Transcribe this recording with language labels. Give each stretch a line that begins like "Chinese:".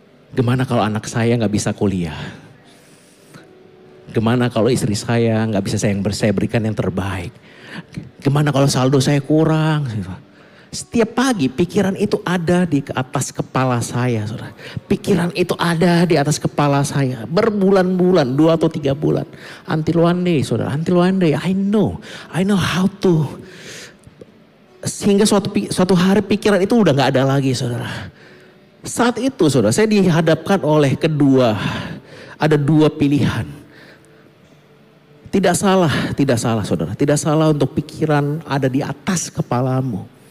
Indonesian: Gimana kalau anak saya gak bisa kuliah? Gimana kalau istri saya gak bisa saya berikan yang terbaik? Gimana kalau saldo saya kurang? Setiap pagi pikiran itu ada di atas kepala saya, saudara. Pikiran itu ada di atas kepala saya. Berbulan-bulan, 2 atau 3 bulan.
English: Until one day,
Indonesian: saudara.
English: Until one day, I know how to.
Indonesian: Sehingga suatu hari pikiran itu udah gak ada lagi, saudara. Saat itu, saudara, saya dihadapkan oleh ada 2 pilihan. Tidak salah, saudara. Tidak salah untuk pikiran ada di atas kepalamu.